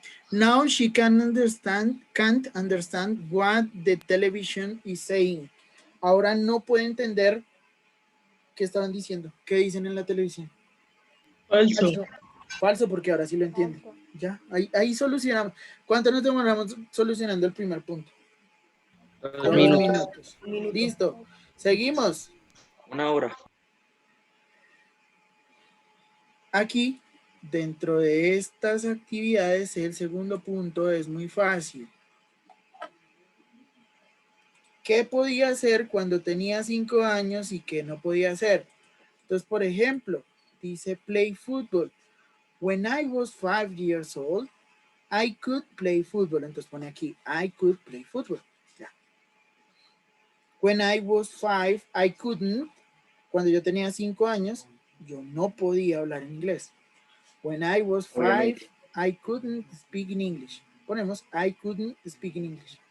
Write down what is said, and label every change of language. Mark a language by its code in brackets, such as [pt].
[en] Now she can't understand what the television is saying. [es] Ahora no puede entender qué estaban diciendo, qué dicen en la televisión. Falso. Falso, porque ahora sí lo entiende. Ya, ahí solucionamos. ¿Cuánto nos demoramos solucionando el primer punto? 2 Unos minutos. minutos. Un minuto. Listo. Seguimos. 1 hora. Aquí, dentro de estas actividades, el segundo punto es muy fácil. ¿Qué podía hacer cuando tenía 5 años y qué no podía hacer? Entonces, por ejemplo, dice [en] play football. When I was 5 years old, I could play football. [es] Entonces pone aquí, [en] I could play football. Ya. When I was 5, I couldn't. [es] Cuando yo tenía 5 años, yo no podía hablar en inglés. [en] When I was 5, [es] Obviamente. [en] I couldn't speak in English. Ponemos, I couldn't speak in English.